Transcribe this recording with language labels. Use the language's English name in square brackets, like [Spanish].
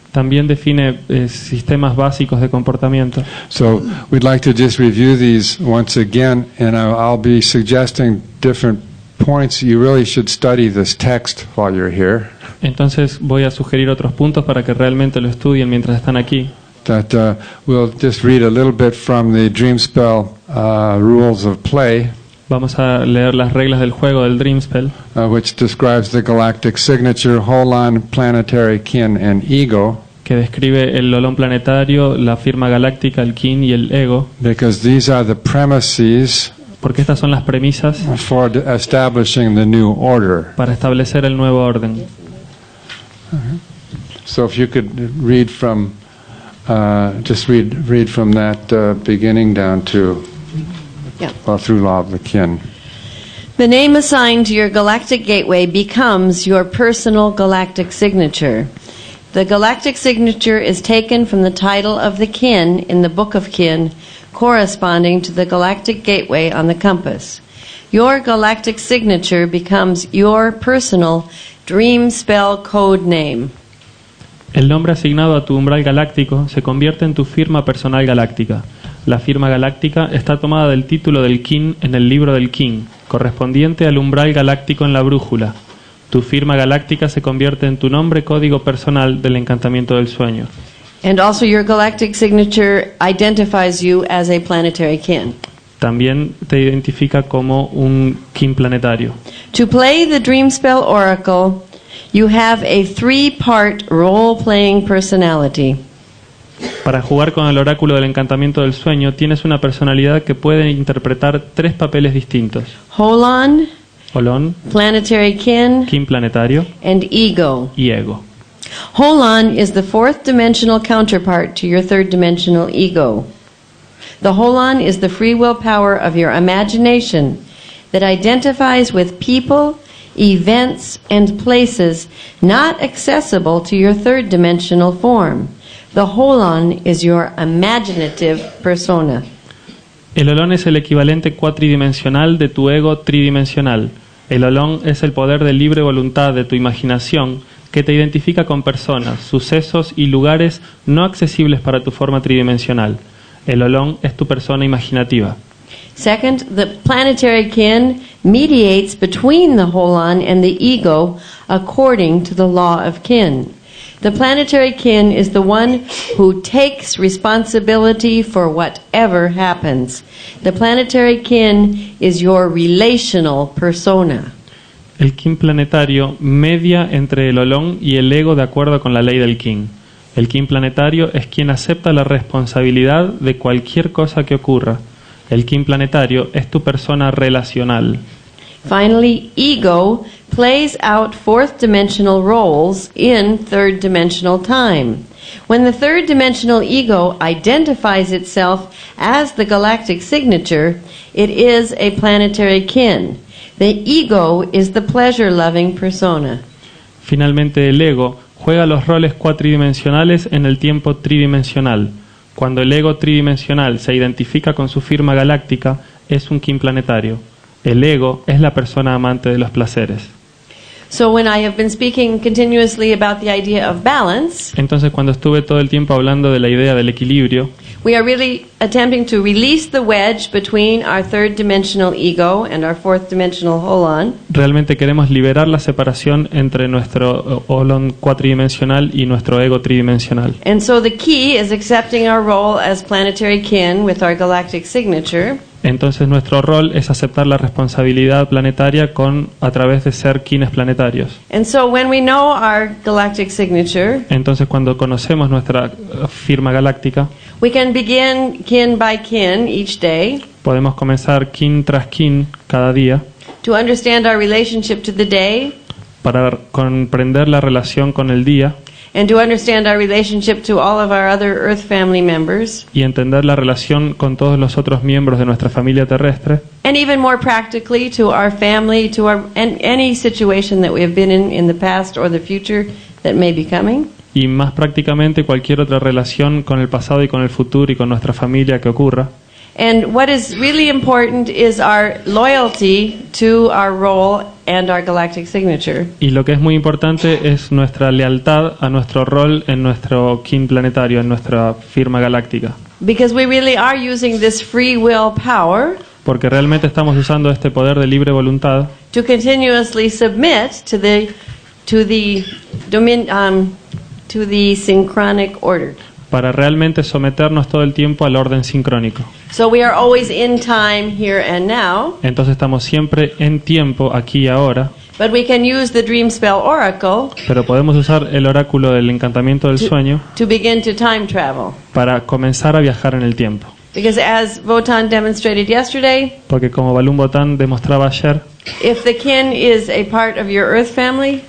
[Spanish] También define sistemas básicos de comportamiento. [English] So, we'd like to just review these once again, and I'll be suggesting different points. You really should study this text while you're here. [Spanish] Entonces voy a sugerir otros puntos para que realmente lo estudien mientras están aquí. [English] That we'll just read a little bit from the Dream Spell rules of play, [Spanish] Vamos a leer las reglas del juego del Dreamspell, [English] which describes the galactic signature, Holon, planetary kin, and ego, [Spanish] que describe el olón planetario, la firma galáctica, el kin y el ego, [English] because these are the premises [Spanish] porque estas son las premisas [English] for establishing the new order. [Spanish] para establecer el nuevo orden. [English] So if you could read from, just read from that beginning down to, Yeah. through law of the kin. The name assigned to your galactic gateway becomes your personal galactic signature. The galactic signature is taken from the title of the kin in the Book of Kin, corresponding to the galactic gateway on the compass. Your galactic signature becomes your personal dream spell code name. [Spanish] El nombre asignado a tu umbral galáctico se convierte en tu firma personal galáctica. La firma galáctica está tomada del título del kin en el libro del kin, correspondiente al umbral galáctico en la brújula. Tu firma galáctica se convierte en tu nombre código personal del encantamiento del sueño. [English] And also your galactic signature identifies you as a planetary kin. [Spanish] También te identifica como un kin planetario. [English] To play the Dream Spell Oracle, you have a 3-part role-playing personality. [Spanish] Para jugar con el oráculo del encantamiento del sueño, tienes una personalidad que puede interpretar 3 papeles distintos: [English] Holon, [Spanish] Olón, [English] planetary kin, [Spanish] kin planetario [English] and ego. [Spanish] y ego. [English] Holon is the 4th dimensional counterpart to your 3rd dimensional ego. The Holon is the free will power of your imagination that identifies with people, events, and places not accessible to your 3rd dimensional form. The Holon is your imaginative persona. [Spanish] El olón es el equivalente cuatridimensional de tu ego tridimensional. El olón es el poder de libre voluntad de tu imaginación que te identifica con personas, sucesos y lugares no accesibles para tu forma tridimensional. El olón es tu persona imaginativa. [English] Second, the planetary kin mediates between the Holon and the ego according to the law of kin. The planetary kin is the one who takes responsibility for whatever happens. The planetary kin is your relational persona. [Spanish] El kin planetario media entre el olón y el ego de acuerdo con la ley del kin. El kin planetario es quien acepta la responsabilidad de cualquier cosa que ocurra. El kin planetario es tu persona relacional. [English] Finally, ego plays out fourth dimensional roles in third dimensional time. When the third dimensional ego identifies itself as the galactic signature, it is a planetary kin. The ego is the pleasure-loving persona. [Spanish] Finalmente, el ego juega los roles cuatridimensionales en el tiempo tridimensional. Cuando el ego tridimensional se identifica con su firma galáctica, es un kin planetario. El ego es la persona amante de los placeres. [English] So when I have been speaking continuously about the idea of balance, [Spanish] Entonces, cuando estuve todo el tiempo hablando de la idea del equilibrio, [English] we are really attempting to release the wedge between our third dimensional ego and our fourth dimensional holon. [Spanish] realmente queremos liberar la separación entre nuestro olón cuatridimensional y nuestro ego tridimensional. [English] And so the key is accepting our role as planetary kin with our galactic signature. [Spanish] Entonces nuestro rol es aceptar la responsabilidad planetaria a través de ser kines planetarios. [English] And so when we know our galactic signature, [Spanish] Entonces cuando conocemos nuestra firma galáctica, [English] we can begin kin by kin each day [Spanish] podemos comenzar kin tras kin cada día [English] to understand our relationship to the day [Spanish] para comprender la relación con el día [English] and to understand our relationship to all of our other Earth family members, [Spanish] y entender la relación con todos los otros miembros de nuestra familia terrestre, [English] and even more practically to our family, to our any situation that we have been in the past or the future that may be coming. [Spanish] y más prácticamente cualquier otra relación con el pasado y con el futuro y con nuestra familia que ocurra. [English] And what is really important is our loyalty to our role and our galactic signature. [Spanish] Y lo que es muy importante es nuestra lealtad a nuestro rol en nuestro kin planetario, en nuestra firma galáctica. [English] Because we really are using this free will power [Spanish] Porque realmente estamos usando este poder de libre voluntad [English] to continuously submit to the synchronic order. [Spanish] para realmente someternos todo el tiempo al orden sincrónico. [English] So we are always in time, here and now, [Spanish] Entonces estamos siempre en tiempo, aquí y ahora, [English] but we can use the dream spell oracle [Spanish] pero podemos usar el oráculo del encantamiento del sueño [English] to begin to time travel. [Spanish] para comenzar a viajar en el tiempo. [English] Because as Votan demonstrated yesterday, [Spanish] Porque como Balún Botán demostraba ayer, [English] if the kin is a part of your Earth family,